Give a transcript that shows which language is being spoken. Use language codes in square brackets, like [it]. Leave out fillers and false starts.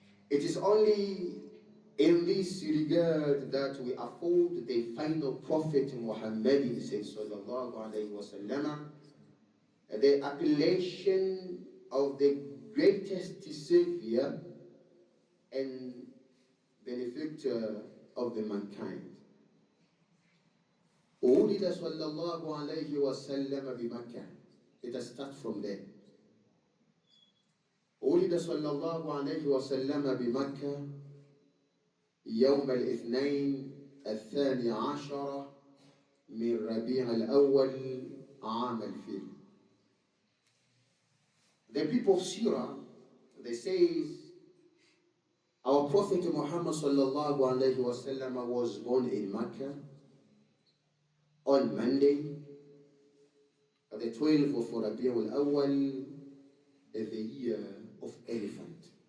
[en] It is only in this regard that we afford the final Prophet Muhammad sallallahu alayhi wa sallam the appellation of the greatest Savior and benefactor of the mankind. [ar] ولد صلى الله عليه وسلم بمكة. [en] Let us start from there. [ar] ولد صلى الله عليه وسلم بمكة يوم الاثنين الثاني عشر من ربيع الأول عام الفيل. [en] The people of Syria, they say, our Prophet Muhammad sallallahu alayhi wa sallam was born in Mecca on Monday, the 12th of Rabi'ul Awwal, the year of elephant.